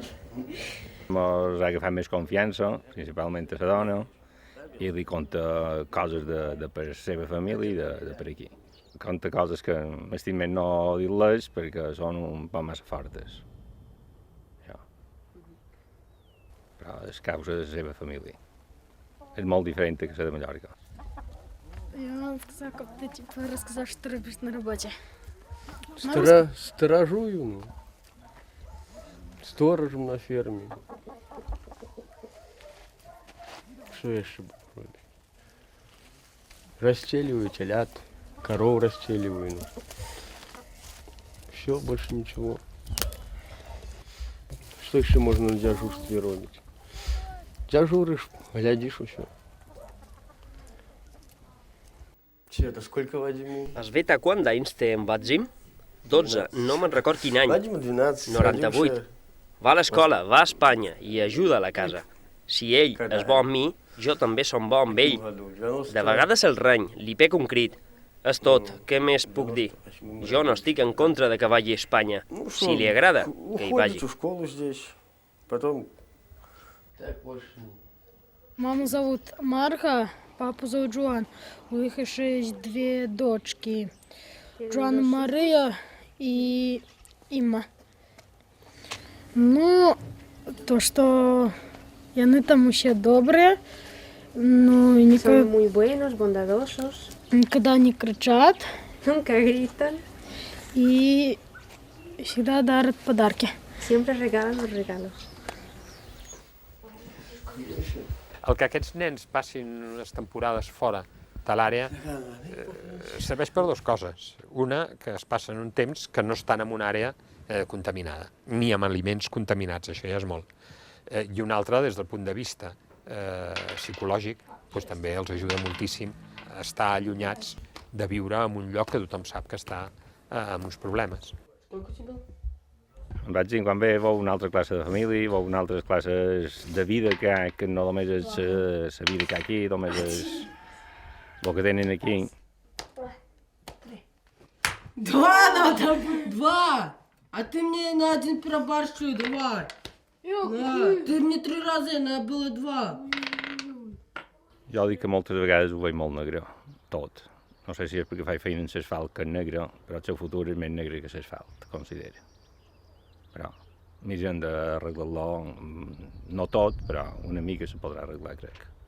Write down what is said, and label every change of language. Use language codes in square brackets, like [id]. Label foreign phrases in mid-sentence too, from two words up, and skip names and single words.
[ca] Ens ha agafat més confiança, principalment a la dona, i li conta coses de per la seva família i de per aquí. Conta coses que m'estim més no dir-les perquè són un poc massa fortes. Però és causa de la seva família. És molt diferent que la de Mallorca. [ru] Я вам сказала, как ты типа рассказал, что робишь на работе. Сторожую. сторожем на ферме. Что еще было? Расстреливаю телят, коров расстреливаю. Все, больше ничего. Что еще можно на дежурстве робить? Дежуришь, глядишь все. Че, сколько Вадиму? [ca] Has vet a quant d'anys té en Vadzim? 12, no me'n record quin any. [ru] Вадиму 12. 98. [ca] Va a l'escola, va a Espanya i ajuda a la casa. Si ell és bo amb mi, jo també som bo amb ell. De vegades el reny, li pec un crit. És tot, què més puc dir? Jo no estic en contra de que vagi a Espanya. Si li agrada, que hi vagi. [ru] Маму зовут Марха, папу зовут Джоан. У них еще есть две дочки. Джоан Мария и Имма. Ну, то, что яны там еще добрые, но никогда... [es] Son muy buenos, bondadosos. [ru] Никогда не кричат. [es] Nunca gritan. [ru] И всегда дарят подарки. [es] Siempre regalan los regalos. [ca] El que aquests nens passin unes temporades fora de l'àrea serveix per dues coses. Una, que es passen un temps que no estan en una àrea contaminada, ni amb aliments contaminats, això ja és molt. I una altra, des del punt de vista psicològic, doncs també els ajuda moltíssim a estar allunyats de viure en un lloc que tothom sap que està amb uns problemes. Vaig dir, quan ve veu una altra classe de família, veu unes altres classes de vida que no només és la vida que hi ha aquí, només és el que tenen aquí. [ru] Два надо быть, два! А ты мне на один проборчуй, давай! Да, ты мне 3 раза, надо было 2. [ca] Jo dic que moltes vegades ho veig molt negre, tot. No sé si és perquè faig feina en l'asfalt que és negre, però el seu futur és més negre que l'asfalt, considero. Però mirem d'arreglar-lo, no tot, però una mica se podrà arreglar, crec.